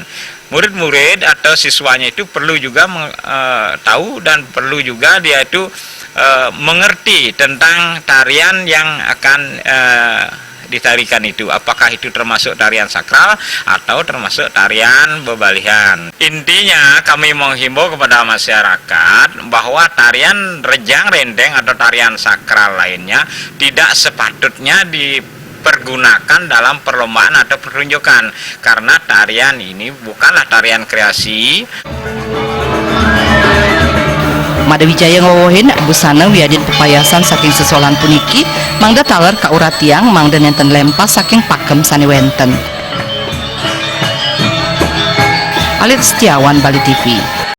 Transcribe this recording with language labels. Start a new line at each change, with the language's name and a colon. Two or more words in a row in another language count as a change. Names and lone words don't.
Indonesian: Murid-murid atau siswanya itu perlu juga tahu dan perlu juga dia itu mengerti tentang tarian yang akan ditarikan itu, apakah itu termasuk tarian sakral atau termasuk tarian bebalihan. Intinya kami menghimbau kepada masyarakat bahwa tarian rejang renteng atau tarian sakral lainnya tidak sepatutnya dipergunakan dalam perlombaan atau pertunjukan, karena tarian ini bukanlah tarian kreasi.
Balinese: Madawijaya ngowohin busana wiadin pepayasan saking sesolahan puniki mangda taler ka urat tiang mangda nenten lempas saking pakem sane wenten.
Indonesian: Alit Setiawan, Bali TV.